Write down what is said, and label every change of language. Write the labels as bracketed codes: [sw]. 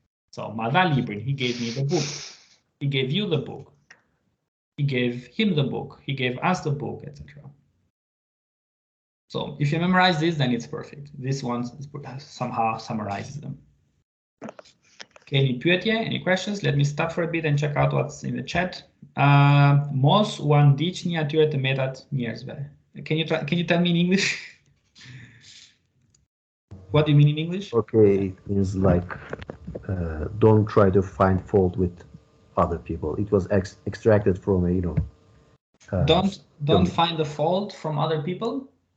[en] So ma da librin, he gave me the book. He gave you the book. He gave him the book. He gave us the book, etc. So if you memorize this, then it's perfect. This one somehow summarizes them. Okay, any pyetje, any questions? Let me stop for a bit and check out what's in the chat. [sq] Mos u andiqni atyre të metat njerëzve. [en] Can you tell me in English? What do you mean in English? Okay, it means like don't try to find fault with other people. It was extracted from a, you know. Don't find the fault from other people.